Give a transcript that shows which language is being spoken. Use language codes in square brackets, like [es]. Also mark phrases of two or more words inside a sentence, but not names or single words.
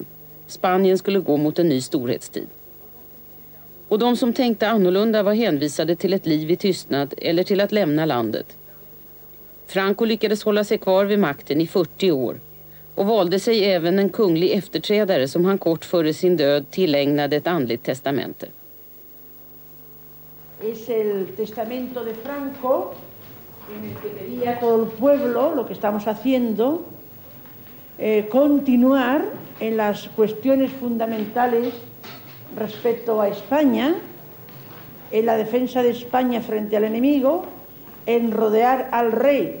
[sv] Spanien skulle gå mot en ny storhetstid. Och de som tänkte annorlunda var hänvisade till ett liv i tystnad eller till att lämna landet. Franco lyckades hålla sig kvar vid makten i 40 år och valde sig även en kunglig efterträdare som han kort före sin död tillägnade ett andligt testamente. [es] Es el testamento de Franco en el que pedía a todo el pueblo, lo que estamos haciendo, continuar en las cuestiones fundamentales respecto a España, en la defensa de España frente al enemigo, en rodear al rey